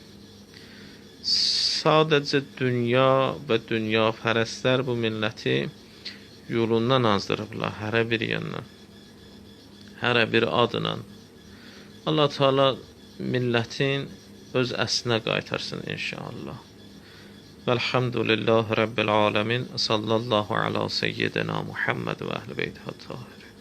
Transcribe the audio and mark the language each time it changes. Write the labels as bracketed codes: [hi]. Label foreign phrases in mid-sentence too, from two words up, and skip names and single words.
[az] Sadəcə dünya və dünya pərəstlər bu milləti yolundan azdırıblar, hərə bir yandan, hərə bir adla. Allah Teala millətin öz əslinə qaytarsın inşallah. [ar] والحمد لله رب العالمين. صلى الله على سيدنا محمد وأهل البيت الطاهر.